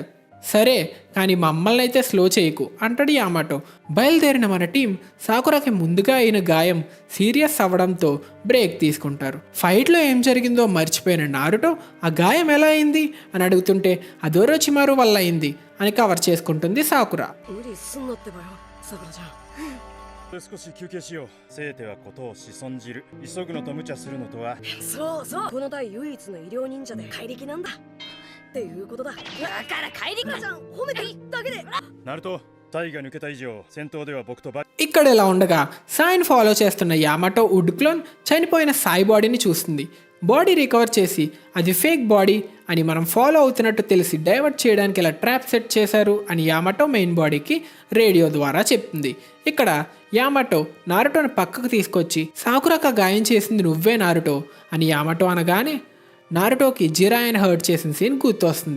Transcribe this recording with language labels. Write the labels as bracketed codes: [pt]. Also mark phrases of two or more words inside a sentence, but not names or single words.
[te] సరే కానీ మమ్మల్ని అయితే స్లో చేయకు అంటాడు యామాటో. బయలుదేరిన మన టీం సాకురాకి ముందుగా అయిన గాయం సీరియస్ అవ్వడంతో బ్రేక్ తీసుకుంటారు. ఫైట్లో ఏం జరిగిందో మర్చిపోయిన నారుటో ఆ గాయం ఎలా అయింది అని అడుగుతుంటే అది ఒరోచిమారు వల్ల అయింది అని కవర్ చేసుకుంటుంది సాకురా. [ja] 無理すんなってばよさくらちゃん。少し休憩しよう。せいてはことをし損じる。急ぐのと無茶するのとは。そうそう、この隊唯一の医療忍者で怪力なんだっていうことだ。だから怪力ちゃん褒めてるだけで。ナルト、タイが抜けた以上戦闘では僕とバ。 [te] ఇక్కడ ఇలా ఉండగా సాయిని ఫాలో చేస్తున్న యామాటో [en] wood clone [te] చనిపోయిన సాయి బాడీని చూస్తుంది. [en] body recover [te] చేసి అది [en] fake body [te] అని మనం ఫాలో అవుతున్నట్టు తెలిసి డైవర్ట్ చేయడానికి ఇలా [en] trap set [te] చేశారు అని యామాటో [en] main bodyకి [te] రేడియో ద్వారా చెప్తుంది. ఇక్కడ యామాటో నారుటోని పక్కకు తీసుకొచ్చి సాకురాక గాయం చేసింది నువ్వే నారుటో అని యామాటో అనగానే నారుటోకి జిరాయన్ హర్ట్ చేసిన సీన్ గుర్తొస్తుంది.